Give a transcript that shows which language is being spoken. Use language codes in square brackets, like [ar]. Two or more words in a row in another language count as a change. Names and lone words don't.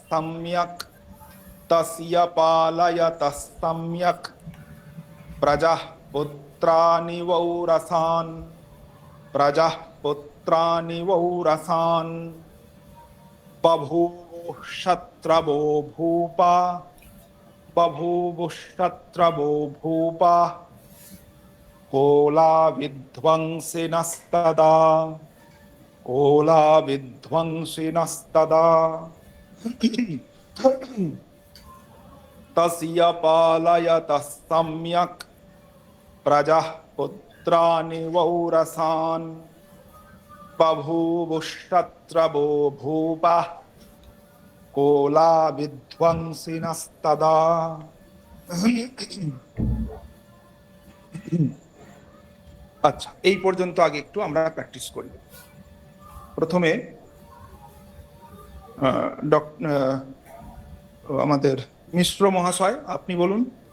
[sa] सम्यक् प्रजः पुत्राणि वौरसान् बभूवुः शत्रवो भूपा कोलाविध्वंसिनस्तदा तस्य पालयतः सम्यक् প্রজাঃ পুত্রানি বৌরসান বভূবুস্তত্রবো ভূপাঃ কোলা বিধ্বংসিনস্তদা। [bn] আচ্ছা, এই পর্যন্ত আগে একটু আমরা প্র্যাকটিস করি। প্রথমে আমাদের মিশ্র মহাশয় আপনি বলুন।